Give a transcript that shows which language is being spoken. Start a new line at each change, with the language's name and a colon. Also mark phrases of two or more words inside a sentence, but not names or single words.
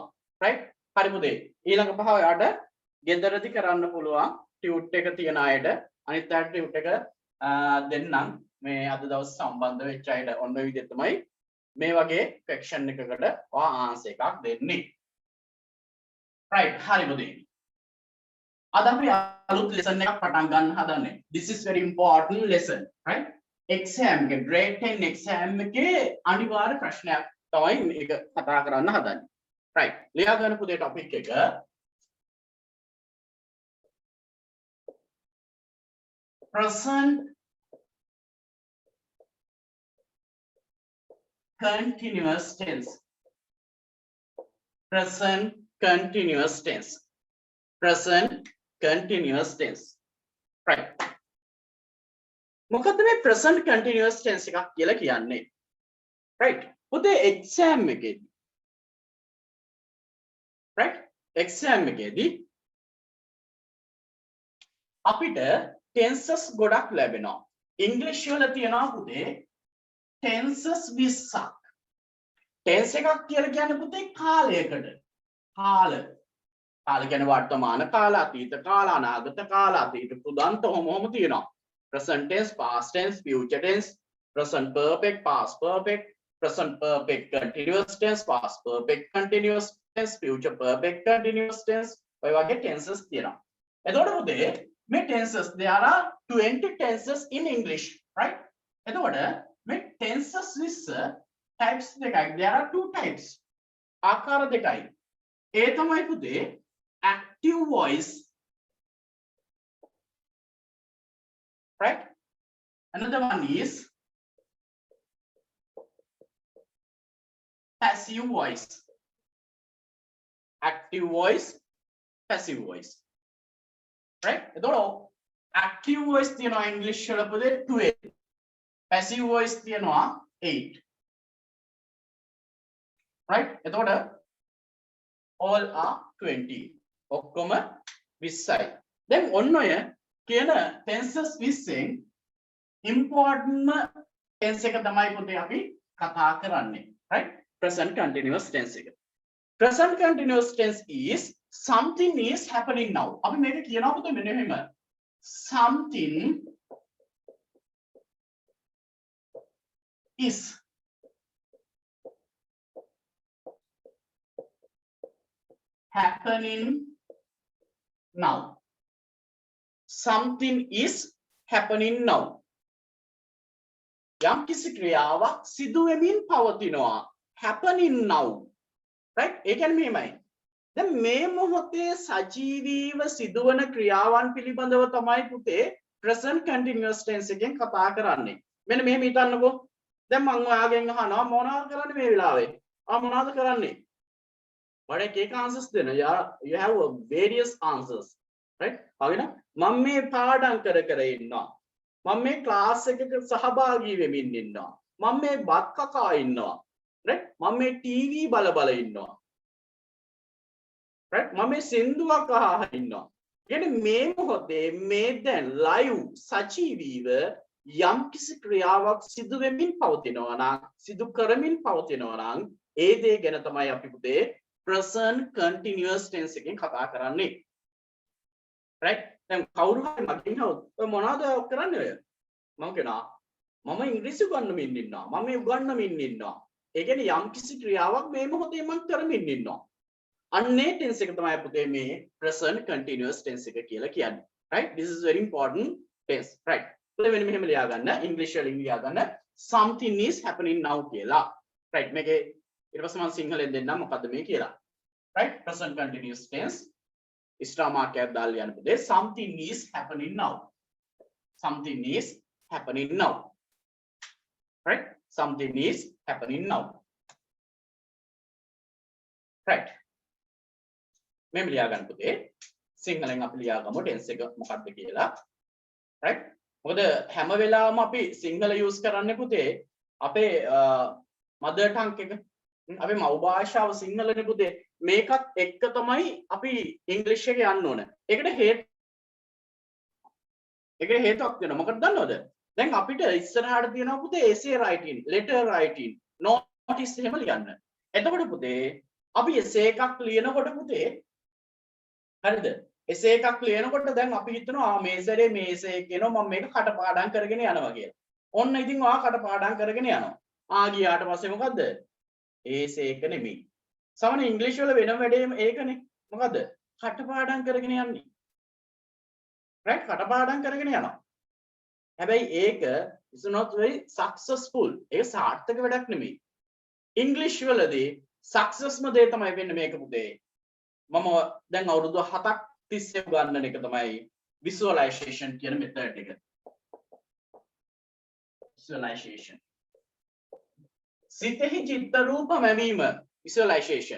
Sinhala: right හරි පුතේ ඊළඟ පහ ඔයාලට ගෙදරදී කරන්න පුළුවන් ටියුට් එක තියන අයට අනිත් අයට ටියුට් එක දෙන්නම් මේ අද දවස් සම්බන්ධ වෙච්ච අයට ඔන්න ඔය විදිහට තමයි මේ වගේ question එකකට ඔයා answer එකක් දෙන්නේ. right hari පුතේ අද අපි අලුත් lesson එකක් පටන් ගන්න හදන්නේ.
English: This is very important lesson, right?
Sinhala: exam එක
English: grade 10 exam
Sinhala: එකේ අනිවාර්ය ප්‍රශ්නයක් තමයි මේක කතා කරන්න හදන්නේ. right ලියා ගන්න පුතේ topic එක
English: present continuous tense. present continuous tense. present continuous tense.
Sinhala: right මොකද්ද මේ
English: present continuous tense
Sinhala: එකක් කියලා කියන්නේ? right පුතේ exam එකේදී right exam එකේදී අපිට tenses ගොඩක් ලැබෙනවා. english වල තියෙනවා පුතේ tenses 20ක්. tense එකක් කියලා කියන්නේ පුතේ කාලයකට. කාල කියන්නේ වර්තමාන කාල, අතීත කාල, අනාගත කාල, අතීත පුදන්ත ඔහොම තියෙනවා.
English: present tense, past tense, future tense, present perfect, past perfect, present perfect continuous tense, past perfect continuous tense, future perfect continuous tense.
Sinhala: ඔය වගේ tenses තියෙනවා. එතකොට පුතේ මේ
English: tenses there are 20 tenses in English, right?
Sinhala: එතකොට මේ
English: tenses 20 types දෙකයි. There are two types.
Sinhala: ආකාර දෙකයි. ඒ තමයි පුතේ
English: active voice,
Sinhala: right?
English: Another one is passive voice. active voice, passive voice, right?
Sinhala: එතකොට
English: active voice
Sinhala: තියෙනවා english වල පුතේ 12.
English: passive voice තියෙනවා 8. right? එතකොට all are 20.
Sinhala: ඔක්කොම 20යි. දැන් ඔන්න ඔය කියන tenses 20න්
English: important tense
Sinhala: එක තමයි පුතේ අපි කතා කරන්නේ. right?
English: present continuous tense එක. present continuous tense is something is happening now.
Sinhala: අපි මේක කියනවා පුතේ මෙන්න මෙහෙම.
English: something is happening now. something is happening now.
Sinhala: යම් කිසි ක්‍රියාවක් සිදු වෙමින් පවතිනවා.
English: happening now. right?
Sinhala: ඒ කියන්නේ මෙහෙමයි. දැන් මේ මොහොතේ සජීවීව සිදුවන ක්‍රියාවන් පිළිබඳව තමයි පුතේ
English: present continuous tense
Sinhala: එකෙන් කතා කරන්නේ. මෙන්න මෙහෙම හිතන්නකෝ. දැන් මම ඔයාගෙන් අහනවා මොනවද කරන්නේ මේ වෙලාවේ? මොනවද කරන්නේ?
English: What I take answers then you have various answers, right?
Sinhala: හරිද? මම මේ පාඩම් කර ඉන්නවා. මම මේ ක්ලාස් එකක සහභාගී වෙමින් ඉන්නවා. මම මේ බත් කකා ඉන්නවා. right? මම මේ ටීවී බල ඉන්නවා. right? මම මේ සින්දුවක් අහලා ඉන්නවා. කියන්නේ මේ මොහොතේ මේ දැන් live සජීවීව යම් කිසි ක්‍රියාවක් සිදු වෙමින් පවතිනවා නම් සිදු කරමින් පවතිනවා නම් ඒ දේ ගැන තමයි අපි පුතේ
English: present continuous tense
Sinhala: එකෙන් කතා කරන්නේ.
English: right?
Sinhala: දැන් කවුරු හරි මගෙන් අහුවොත් ඔය මොනවද කරන්නේ ඔය? මම කියනවා මම ඉංග්‍රීසි උගන්වමින් ඉන්නවා. මම මේ උගන්වමින් ඉන්නවා. ඒ කියන්නේ යම් කිසි ක්‍රියාවක් මේ මොහොතේ මම කරමින් ඉන්නවා. අන්නේ tense එක තමයි පුතේ මේ
English: present continuous tense
Sinhala: එක කියලා කියන්නේ.
English: right? This is very important tense. right?
Sinhala: මෙන්න මෙහෙම ලියා ගන්න. ඉංග්‍රීසි වලින් ලියා ගන්න.
English: something is happening now කියලා. right
Sinhala: මේකේ ඊට පස්සේ මම සිංහලෙන් දෙන්නම් මොකද්ද මේ කියලා
English: right present continuous tense star mark
Sinhala: එකක් දාලා යන්න පුතේ
English: something is happening now something is happening now right something is happening now
Sinhala: right මෙහෙම ලියා ගන්න පුතේ සිංහලෙන් අපි ලියා ගමු tense එක මොකක්ද කියලා right මොකද හැම වෙලාවම අපි සිංහල use කරන්නේ පුතේ අපේ
English: mother tongue
Sinhala: එක අපේ මව් භාෂාව සිංහලනේ පුතේ මේකත් එක්ක තමයි අපි ඉංග්‍රීසි එක යන්න ඕන ඒකට හේතුවක් වෙනවා මොකද දන්නවද දැන් අපිට ඉස්සරහට තියෙනවා පුතේ
English: essay writing letter writing notice
Sinhala: එහෙම ලියන්න එතකොට පුතේ අපි essay එකක් ලියනකොට පුතේ හරිද essay එකක් ලියනකොට දැන් අපි හිතනවා මේ සැරේ මේ essay එක එනවා මම මේක කටපාඩම් කරගෙන යනවා කියලා. ඔන්න ඉතින් ඔයා කටපාඩම් කරගෙන යනවා. ගියාට පස්සේ මොකද්ද? essay එක නෙමෙයි. සමහර ඉංග්‍රීසි වල වෙනම වැඩේම ඒකනේ. මොකද්ද? කටපාඩම් කරගෙන යන්නේ. right කටපාඩම් කරගෙන යනවා. හැබැයි ඒක
English: is not very successful.
Sinhala: ඒක සාර්ථක වැඩක් නෙමෙයි. ඉංග්‍රීසි වලදී successම දේ තමයි වෙන්නේ මේක පුතේ. මම දැන් අවුරුදු 7ක් තිස්සේ උගන්වන එක තමයි visualization කියන method එක. visualization. සිතෙහි චිත්ත රූප මැවීම visualization.